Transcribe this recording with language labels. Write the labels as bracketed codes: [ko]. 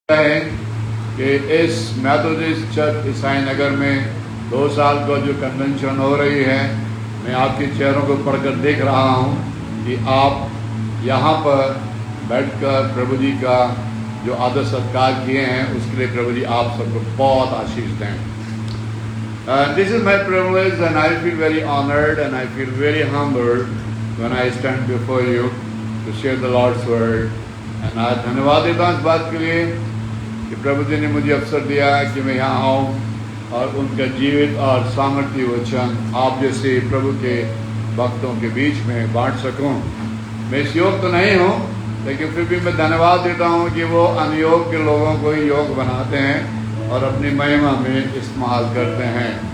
[hi] है कि इस मैथोडिस्ट चर्च ईसाई नगर में 2 साल का जो कन्वेंशन हो रही है, मैं आपके चेहरों को पढ़कर देख रहा हूँ कि आप यहाँ पर बैठकर प्रभु जी का जो आदर सत्कार किए हैं उसके लिए प्रभु जी आप सबको बहुत आशीष दें। [en] This is my privilege and I feel very honored and I feel very humbled when I stand before you to share the Lord's word. [hi] And आज धन्यवाद देता हूँ इस बात के लिए कि प्रभु जी ने मुझे अवसर दिया कि मैं यहाँ आऊँ और उनका जीवित और सामर्थ्य वचन आप जैसे प्रभु के भक्तों के बीच में बांट सकूँ। मैं इस योग तो नहीं हूँ, लेकिन फिर भी मैं धन्यवाद देता हूँ कि वो अनयोग के लोगों को ही योग बनाते हैं और अपनी महिमा में इस्तेमाल करते हैं।